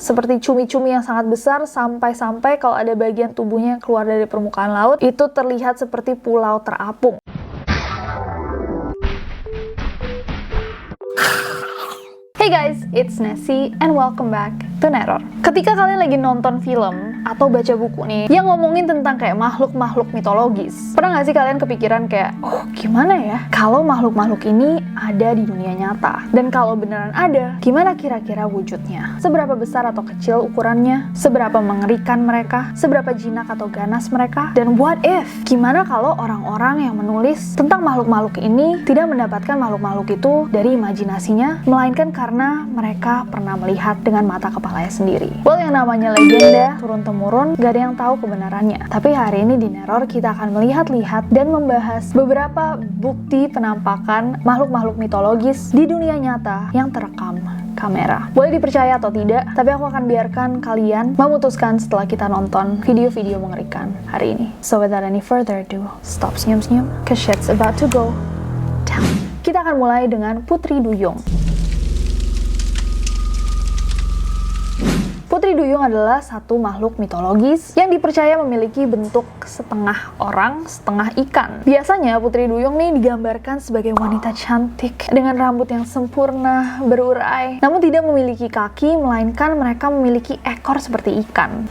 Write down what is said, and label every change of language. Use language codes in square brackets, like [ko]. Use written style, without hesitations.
[id] seperti cumi-cumi yang sangat besar, sampai-sampai kalau ada bagian tubuhnya yang keluar dari permukaan laut, itu terlihat seperti pulau terapung. [en] Hey guys, it's Nessie and welcome back to Neror. [id] Ketika kalian lagi nonton film atau baca buku nih yang ngomongin tentang kayak makhluk-makhluk mitologis, pernah gak sih kalian kepikiran kayak, oh gimana ya kalau makhluk-makhluk ini ada di dunia nyata? Dan kalau beneran ada, gimana kira-kira wujudnya? Seberapa besar atau kecil ukurannya? Seberapa mengerikan mereka? Seberapa jinak atau ganas mereka? Dan [en] what if? [id] Gimana kalau orang-orang yang menulis tentang makhluk-makhluk ini tidak mendapatkan makhluk-makhluk itu dari imajinasinya, melainkan karena mereka pernah melihat dengan mata kepalanya sendiri. Well, yang namanya legenda turun-temurun, gak ada yang tahu kebenarannya. Tapi hari ini di Neror kita akan melihat-lihat dan membahas beberapa bukti penampakan makhluk-makhluk mitologis di dunia nyata yang terekam kamera. Boleh dipercaya atau tidak, tapi aku akan biarkan kalian memutuskan setelah kita nonton video-video mengerikan hari ini. [en] So without any further ado, stop [id] senyum-senyum, [en] cause shit's about to go down. [id] Kita akan mulai dengan Putri Duyung. Putri Duyung adalah satu makhluk mitologis yang dipercaya memiliki bentuk setengah orang, setengah ikan. Biasanya Putri Duyung nih digambarkan sebagai wanita cantik dengan rambut yang sempurna, berurai, namun tidak memiliki kaki, melainkan mereka memiliki ekor seperti ikan.